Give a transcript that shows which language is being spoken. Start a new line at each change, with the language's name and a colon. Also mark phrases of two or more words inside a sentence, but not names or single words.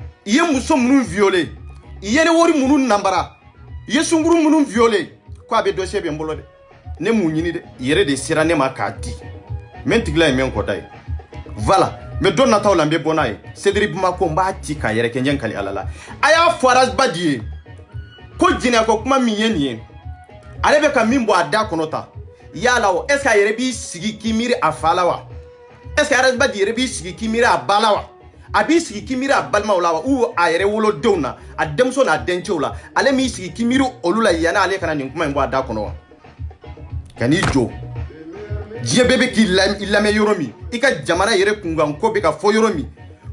Bambara: i ye muso minnu violé i ye ne wari minnu nambara i ye sunkuru minnu violé ko a bɛ dossier bɛ n bolo dɛ ne m'u ɲini dɛ i yɛrɛ de sera ne ma k'a di mɛ n tigila ye mɛ n kɔda ye
French: voilà mais
Bambara: don nataw la n bɛ bɔ n'a ye Cédric Bamako n b'a ci k'a yɛrɛ kɛ n ɲɛ kali ala la a y'a fɔ Arazbadi ye ko jinɛko kuma min ye nin ye ale bɛ ka min bɔ a da kɔnɔ ta yala o
French: est ce que
Bambara: a yɛrɛ b'i sigi k'i miiri a fa la wa
French: est ce que
Bambara: Arazbadi yɛrɛ b'i sigi k'i miiri a ba la wa a b'i sigi k'i miiri a balimaw la wa ou a yɛrɛ wolodenw na a denmuso n'a dencɛw la ale m'i sigi k'i miiri olu la yanni ale kana nin kuma in bɔ a da kɔnɔ wa ka n'i jɔ diɲɛ bɛɛ bɛ k'i lamɛn yɔrɔ min i ka jamana yɛrɛ kunkan ko bɛ ka fɔ yɔrɔ min ko